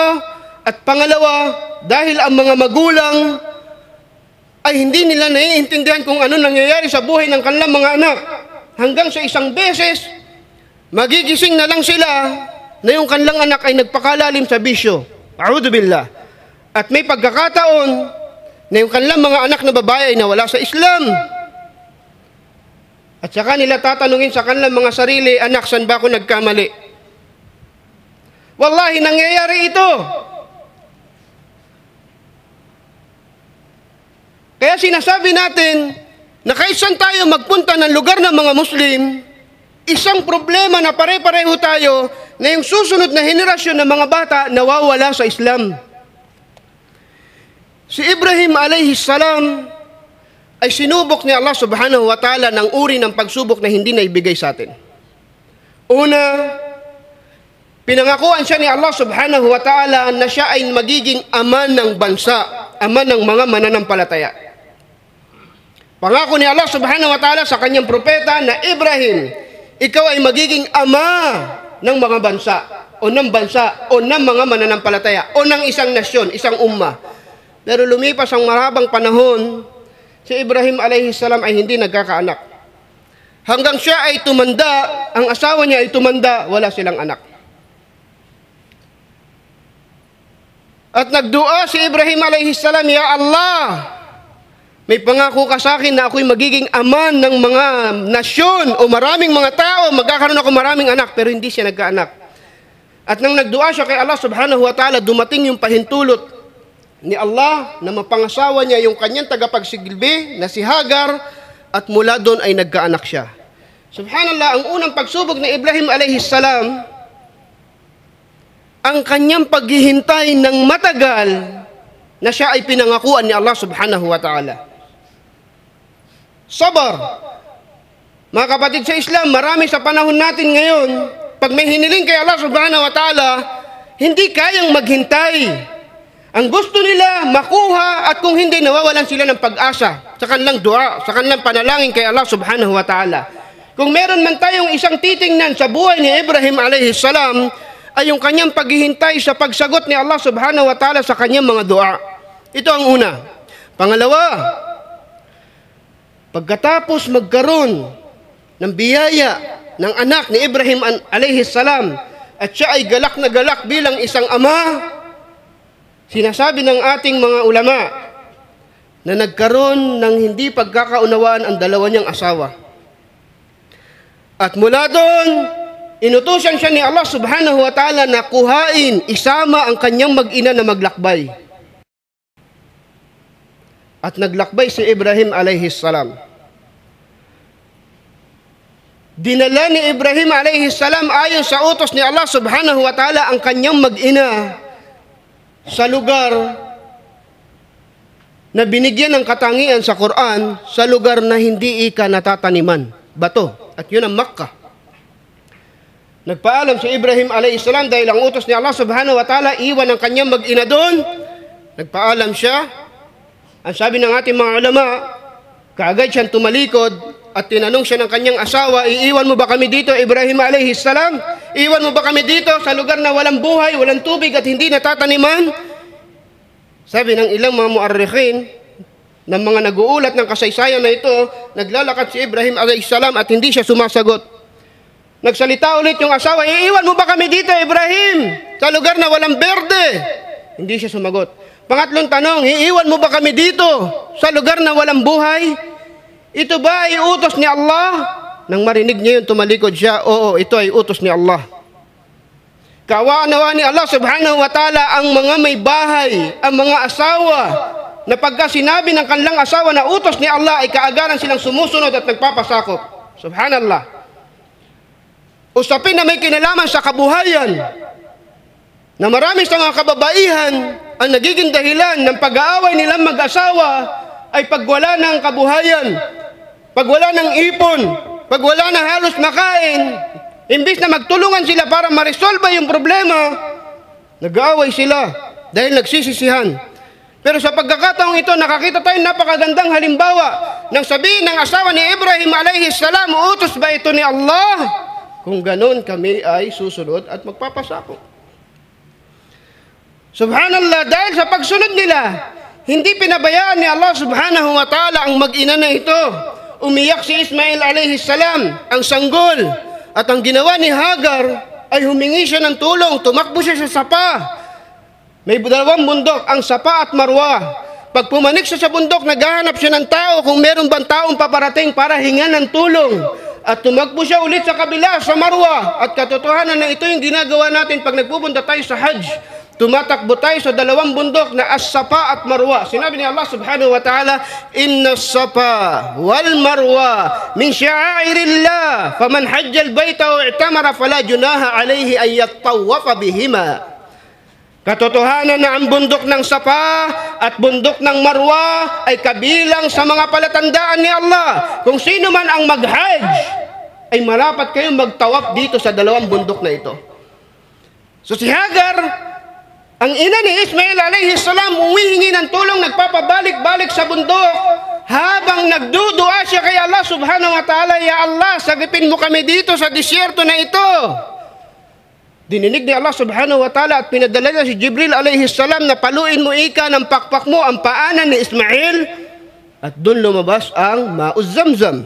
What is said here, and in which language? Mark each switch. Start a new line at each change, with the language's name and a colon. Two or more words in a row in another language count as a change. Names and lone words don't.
Filipino: At pangalawa, dahil ang mga magulang ay hindi nila naiintindihan kung ano nangyayari sa buhay ng kanilang mga anak. Hanggang sa isang beses, magigising na lang sila na yung kanilang anak ay nagpakalalim sa bisyo.
Arabic: أعوذ بالله.
Filipino: At may pagkakataon na yung kanilang mga anak na babae ay nawala sa Islam. At saka nila tatanungin sa kanilang mga sarili, anak, saan ba ako nagkamali? Wallahi, nangyayari ito. Kaya sinasabi natin na kahit saan tayo magpunta ng lugar ng mga Muslim, isang problema na pare-pareho tayo na yung susunod na henerasyon ng mga bata nawawala sa Islam. Si Ibrahim
Arabic: عليه السلام
Filipino: ay sinubok ni Allah
Arabic: سبحانه وتعالى
Filipino: ng uri ng pagsubok na hindi naibigay sa atin. Una, pinangakuan siya ni Allah
Arabic: سبحانه وتعالى
Filipino: na siya ay magiging ama ng bansa, ama ng mga mananampalataya. Pangako ni Allah
Arabic: سبحانه وتعالى
Filipino: sa kanyang propeta na Ibrahim, ikaw ay magiging ama ng mga bansa o ng mga mananampalataya o ng isang nasyon, isang ummah. Pero lumipas ang mahabang panahon, si Ibrahim
Arabic: عليه السلام
Filipino: ay hindi nagkakaanak. Hanggang siya ay tumanda, ang asawa niya ay tumanda, wala silang anak. At nagdua si Ibrahim
Arabic: عليه السلام, يا الله,
Filipino: may pangako ka sa akin na ako'y magiging ama ng mga nasyon o maraming mga tao, magkakaroon ako maraming anak, pero hindi siya nagkaanak. At nang nagdua siya kay Allah
Arabic: سبحانه وتعالى,
Filipino: dumating yung pahintulot ni Allah na mapangasawa niya yung kanyang tagapagsilbi na si Hagar at mula doon ay nagkaanak siya. Subhanallah, ang unang pagsubok ni Ibrahim
Arabic: عليه السلام,
Filipino: ang kanyang paghihintay ng matagal na siya ay pinangakuan ni Allah
Arabic: سبحانه وتعالى.
Filipino: Sabar. Mga kapatid sa Islam, marami sa panahon natin ngayon, pag may hiniling kay Allah
Arabic: سبحانه وتعالى,
Filipino: hindi kayang maghintay. Ang gusto nila makuha at kung hindi nawawalan sila ng pag-asa sa kanilang dua, sa kanilang panalangin kay Allah
Arabic: سبحانه وتعالى.
Filipino: Kung meron man tayong isang titingnan sa buhay ni Ibrahim
Arabic: عليه السلام,
Filipino: ay yung kanyang paghihintay sa pagsagot ni Allah
Arabic: سبحانه وتعالى
Filipino: sa kanyang mga dua. Ito ang una. Pangalawa, pagkatapos magkaroon ng biyaya ng anak ni Ibrahim
Arabic: عليه السلام
Filipino: at siya ay galak na galak bilang isang ama, sinasabi ng ating mga ulama na nagkaroon ng hindi pagkakaunawaan ang dalawa niyang asawa. At mula doon, inutusan siya ni Allah
Arabic: سبحانه وتعالى
Filipino: na kuhain, isama ang kanyang mag-ina na maglakbay. At naglakbay si Ibrahim
Arabic: عليه السلام.
Filipino: Dinala ni Ibrahim
Arabic: عليه السلام
Filipino: ayon sa utos ni Allah
Arabic: سبحانه وتعالى
Filipino: ang kanyang mag-ina sa lugar na binigyan ng katangian sa Quran, sa lugar na hindi ika natataniman, bato. At yun ang Makkah. Nagpaalam si Ibrahim
Arabic: عليه السلام
Filipino: dahil ang utos ni Allah
Arabic: سبحانه وتعالى,
Filipino: iwan ang kanyang mag-ina doon. Nagpaalam siya. Ang sabi ng ating mga ulama, kaagad siyang tumalikod at tinanong siya ng kanyang asawa, iiwan mo ba kami dito, Ibrahim
Arabic: عليه السلام?
Filipino: Iiwan mo ba kami dito sa lugar na walang buhay, walang tubig at hindi natataniman? Sabi ng ilang mga muarrikhin, ng mga nag-uulat ng kasaysayan na ito, naglalakad si Ibrahim
Arabic: عليه السلام
Filipino: at hindi siya sumasagot. Nagsalita ulit yung asawa, iiwan mo ba kami dito, Ibrahim? Sa lugar na walang berde? Hindi siya sumagot. Pangatlong tanong, iiwan mo ba kami dito? Sa lugar na walang buhay? Ito ba ay utos ni Allah? Nang marinig niya yun, tumalikod siya, oo, ito ay utos ni Allah. Kawa-nawa ni Allah
Arabic: سبحانه وتعالى
Filipino: ang mga may bahay, ang mga asawa, na pagka sinabi ng kanilang asawa na utos ni Allah ay kaagaran silang sumusunod at nagpapasakop. Subhanallah. Usapin na may kinalaman sa kabuhayan, na marami sa mga kababaihan ang nagiging dahilan ng pag-aaway nilang mag-asawa ay pagwala ng kabuhayan, pagwala ng ipon, pagwala ng halos makain. Imbis na magtulungan sila para ma-resolve yung problema, nag-aaway sila dahil nagsisisihan. Pero sa pagkakataong ito, nakakita tayong napakagandang halimbawa ng sabihin ng asawa ni Ibrahim
Arabic: عليه السلام,
Filipino: utos ba ito ni Allah? Kung ganon kami ay susunod at magpapasakop. Subhanallah, dahil sa pagsunod nila, hindi pinabayaan ni Allah
Arabic: سبحانه وتعالى
Filipino: ang mag-ina na ito. Umiyak si Ismail
Arabic: عليه السلام,
Filipino: ang sanggol. At ang ginawa ni Hagar ay humingi siya ng tulong, tumakbo siya sa Sapa. May dalawang bundok, ang Sapa at Marwa. Pag pumanik siya sa bundok, naghahanap siya ng tao kung meron bang taong paparating para hingan ng tulong. At tumakbo siya ulit sa kabila, sa Marwa. At katotohanan na ito yung ginagawa natin pag nagpupunta tayo sa Hajj. Tumatakbo tayo sa dalawang bundok na As-Sapa at Marwa. Sinabi ni
Arabic: الله سبحانه وتعالى إن الصفا والمروة من شعائر الله فمن حج البيت أو اعتمر فلا جناح عليه أن يطوف بهما.
Filipino: Katotohanan na ang bundok ng Sapa at bundok ng Marwa ay kabilang sa mga palatandaan ni Allah. Kung sino man ang mag-hajj, ay marapat kayong magtawaf dito sa dalawang bundok na ito. So si Hagar, ang ina ni Ismail
Arabic: عليه السلام,
Filipino: umihingi ng tulong, nagpapabalik-balik sa bundok, habang nagdudua siya kay Allah
Arabic: سبحانه وتعالى, يا الله,
Filipino: sagipin mo kami dito sa disyerto na ito. Dininig ni Allah
Arabic: سبحانه وتعالى
Filipino: at pinadala niya si Jibril
Arabic: عليه السلام
Filipino: na paluin mo ika ng pakpak mo ang paanan ni Ismail, at doon lumabas ang
Arabic: ماء زمزم.